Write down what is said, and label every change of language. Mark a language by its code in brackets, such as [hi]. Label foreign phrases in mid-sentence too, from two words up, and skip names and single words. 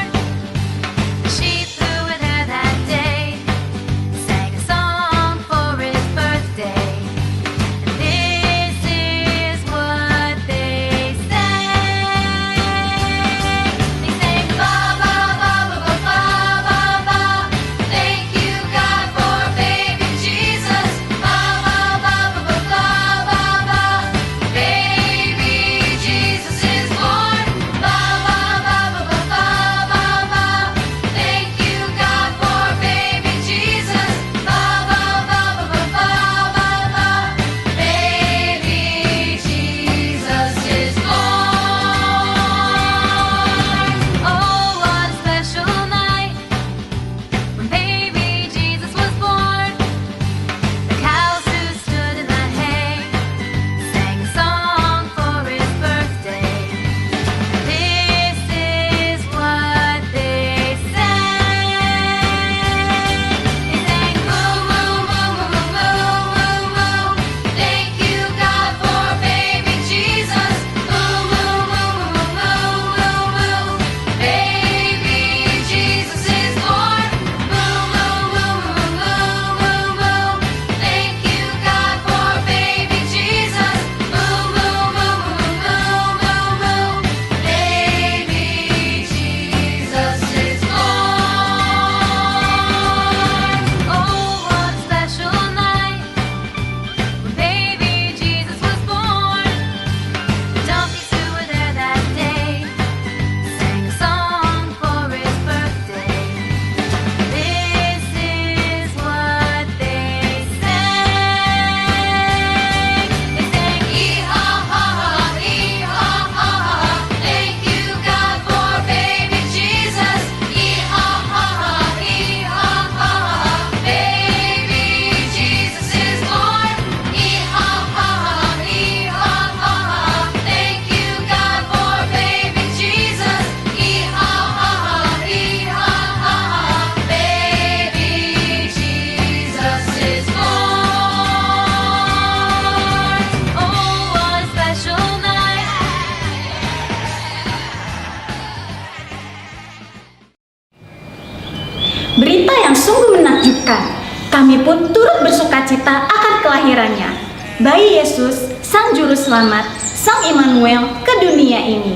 [en] The sheep who were there that day sang a song for his birthday. And this is what they sang. They sang ba ba ba ba ba ba ba ba. Thank you God for baby Jesus. Ba ba ba ba ba ba ba ba. Baby Jesus is born. Ba ba ba ba ba ba ba ba. Thank you God for baby Jesus. Ba ba ba ba ba ba ba ba. Baby Jesus is born. Oh, what a special night when baby Jesus was born. The cows who stood in the hay sang a song for his birthday. This is what they sang. They sang moo moo moo moo moo moo moo. Thank you God for baby Jesus. Moo moo moo moo moo moo moo. Baby Jesus is born. Moo moo moo moo moo moo moo. Thank you God for baby Jesus. Moo moo moo moo moo moo moo. Baby Jesus is born. Oh, what a special night when baby Jesus was born. The donkeys who were there that day sang a song for his birthday. This is what they sang. They sang ee-haw-haw, ee-haw-haw. Thank you God for baby Jesus. Ee-haw-haw, ee-haw-haw. Baby Jesus is born. Ee-haw-haw, ee-haw-haw. Thank you God for baby Jesus. Ee-haw-haw, ee-haw-haw. Baby Jesus is born. Oh, what a special night. [id] Berita yang sungguh menakjubkan. Kami pun turut bersukacita akan kelahirannya. Bayi Yesus, Sang Juru Selamat, Sang Immanuel ke dunia ini.